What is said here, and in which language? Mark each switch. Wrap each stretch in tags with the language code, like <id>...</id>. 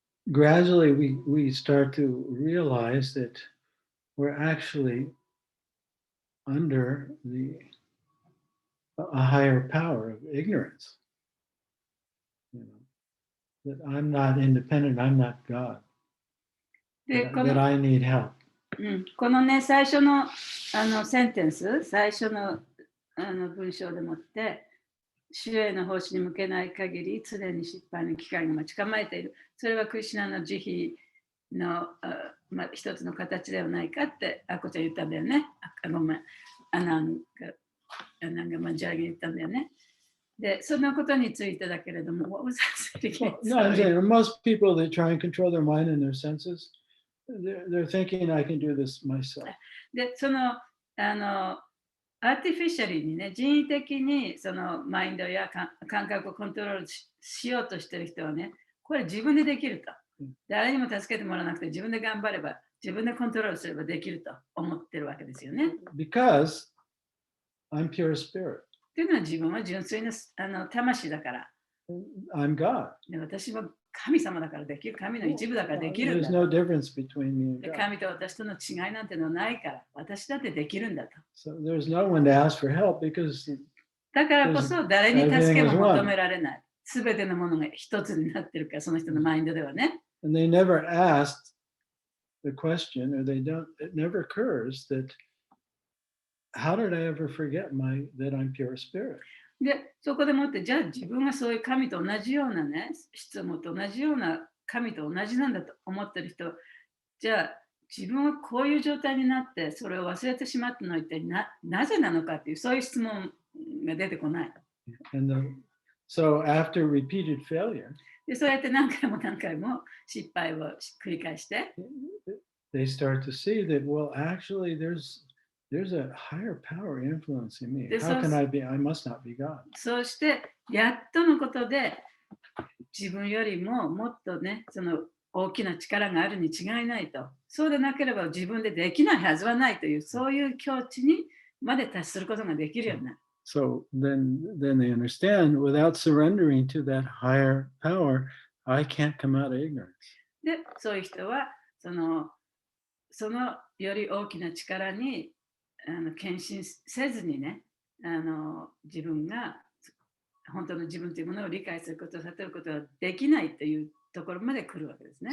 <en>Gradually we start to realize that we're actually under a higher power of ignorance. That I'm not independent, I'm not God.</en> <ja>で、</ja> <en>That I need help.</en> <ja>このね、最初のセンテンス、最初の文章でもって、主への奉仕に向けない限り、常に失敗の機会が待ち構えている。それはクリシュナの慈悲の一つの形ではないかって、あこちゃん言ったんだよね。ごめん。アナンがマジャーが言ったんだよね。で、そのことについてだけれども、</ja> <en>what was that again? No, I'm saying most people that try and control their mind and their senses, they're thinking I can do this myself.</en> <ja>で、そのアーティフィシャルにね、人為的にそのマインドや感覚をコントロール しようとしている人はね、これ自分でできると。誰にも助けてもらわなくて自分で頑張れば、自分でコントロールすればできると思ってるわけですよね。</ja> <en>Because I'm pure spirit.</en> <ja>というのは自分は純粋な魂だから。</ja> <en>I'm God.</en> <ja>で私は神様だからできる。神の一部だからできるんだ</ja> <en>There's</en> <ja>と。</ja> <en>no difference between me and</en> <ja>で</ja> <en>God.</en> <ja>神と私との違いなんてのはないから、私だってできるんだと。</ja> <en>So there's no one to ask for help because</en> <ja>だからこそ誰に助けも求められない。すべてのものが一つになってるから、その人のマインドではね。</ja> <en>and they never asked the question, or it never occurs that how did I ever forget that I'm pure spirit?</en> <ja>で、そこでもって、じゃあ自分がそういう神と同じようなね、質問と同じような神と同じなんだと思ってる人、じゃあ自分はこういう状態になって、それを忘れてしまったのは一体なぜなのかっていう、そういう質問が出てこない。</ja> <en>So after repeated failure,</en> <ja>で、そうやって何回も何回も失敗を繰り返して、</ja> <en>they start to see that, well, actually there's a higher power influencing me. How can I must not be God.</en> <ja>そうして、やっとのことで、自分よりももっとね、その大きな力があるに違いないと。そうでなければ自分でできないはずはないという、そういう境地にまで達することができるようになる。</ja> <en>So then they understand, without surrendering to that higher power, I can't come out of ignorance.</en> <ja>で、そういう人はそのより大きな力に献身せずにね、自分が本当の自分というものを理解すること、悟ることはできないというところまで来るわけですね。</ja>